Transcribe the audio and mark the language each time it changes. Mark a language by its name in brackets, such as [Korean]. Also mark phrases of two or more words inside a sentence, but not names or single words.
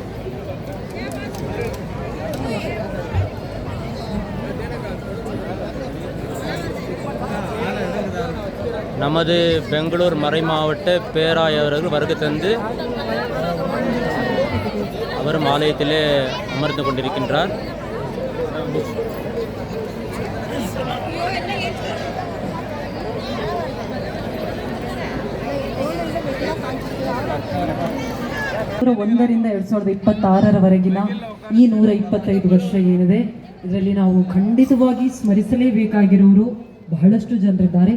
[Tamil] நமது பெங்களூர் மறைமாவட்ட பேராயவர்கள் வருகை தந்து அவரும் ஆலயத்திலே அமர்ந்து கொண்டிருக்கின்றார். [Kannada] ಒಂದರಿಂದ 2026ರವರೆಗಿನ ಈ 125 ವರ್ಷ ಏನಿದೆ, ಇದರಲ್ಲಿ ನಾವು ಖಂಡಿತವಾಗಿ ಸ್ಮರಿಸಲೇಬೇಕಾಗಿರುವರು ಬಹಳಷ್ಟು ಜನರಿದ್ದಾರೆ.